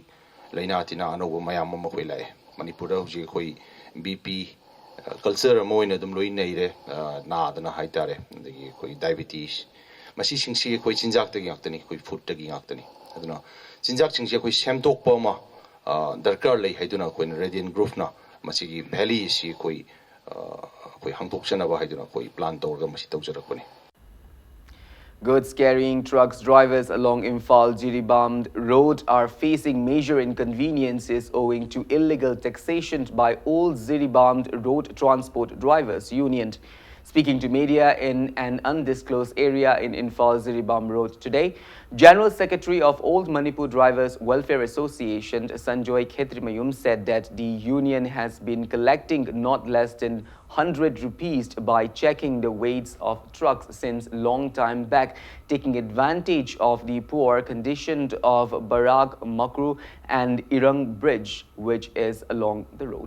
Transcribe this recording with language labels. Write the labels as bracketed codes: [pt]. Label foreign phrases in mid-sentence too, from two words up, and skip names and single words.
[mni] ꯂꯩꯅꯥ ꯇꯤꯟꯅꯥ ꯑꯅꯧꯕ ꯃꯌꯥꯝ ꯑꯃ ꯑꯩꯈꯣꯏ ꯂꯥꯛꯑꯦ ꯃꯅꯤꯄꯨꯔꯗ ꯍꯧꯖꯤꯛ ꯑꯩꯈꯣꯏ BP ꯀꯜꯆꯔ ꯑꯃ ꯑꯣꯏꯅ ꯑꯗꯨꯝ ꯂꯣꯏ ꯅꯩꯔꯦ ꯅꯥꯗꯅ ꯍꯥꯏꯇꯥꯔꯦ ꯑꯗꯒꯤ ꯑꯩꯈꯣꯏ ꯗꯥꯏꯕꯤꯇꯤꯁ ꯃꯁꯤꯁꯤꯡꯁꯤ ꯑꯩꯈꯣꯏ ꯆꯤꯟꯖꯥꯛꯇꯒꯤ ꯉꯥꯛꯇꯅꯤ ꯑꯩꯈꯣꯏ ꯐꯨꯗꯇꯒꯤ ꯉꯥꯛꯇꯅꯤ ꯑꯗꯨꯅ ꯆꯤꯟꯖꯥꯛꯁꯤꯡꯁꯤ ꯑꯩꯈꯣꯏ ꯁꯦꯝꯗꯣꯛꯄ ꯑꯃ ꯗꯔꯀꯥꯔ ꯂꯩ ꯍꯥꯏꯗꯨꯅ ꯑꯩꯈꯣꯏꯅ ꯔꯦꯗꯤꯌꯟ ꯒ꯭ꯔꯨꯞꯅ ꯃꯁꯤꯒꯤ ꯚꯦꯂꯤ ꯑꯁꯤ ꯑꯩꯈꯣꯏ ꯍꯥꯡꯗꯣꯛꯆꯅꯕ ꯍꯥꯏꯗꯨꯅ ꯑꯩꯈꯣই ꯄ꯭ꯂꯥꯟ ꯇꯧꯔꯒ ꯃꯁꯤ ꯇꯧꯖꯔꯛꯄꯅꯤ [en] Goods carrying trucks drivers along Imphal-Jiribam road are facing major inconveniences owing to illegal taxation by all Jiribam Road Transport Drivers Union. Speaking to media in an undisclosed area in Imphal-Jiribam Road today, General Secretary of Old Manipur Drivers Welfare Association, Sanjoy Khetrimayum, said that the union has been collecting not less than 100 rupees by checking the weights of trucks since long time back, taking advantage of the poor condition of Barak Makru and Irang Bridge, which is along the road.